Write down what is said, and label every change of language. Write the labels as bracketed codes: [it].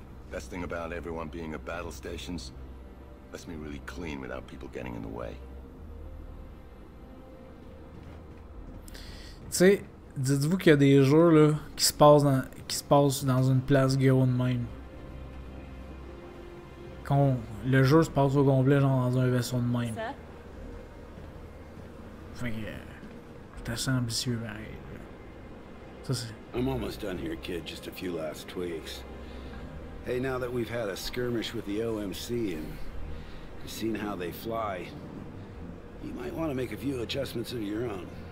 [en] Best thing about everyone being at battle stations, lets me really clean without people getting in the way. [fr] Tu sais, dites-vous qu'il y a des jeux là qui se passent dans une place gros de même. Le jeu se passe au complet genre dans un vaisseau de même. Ça? Fait que c'est assez ambitieux pareil. Ça c'est. [en] I'm almost done here, kid. Just a few last tweaks. Hey, now that we've had a skirmish with the OMC and you've seen how they fly, you might want to make a few adjustments of your own.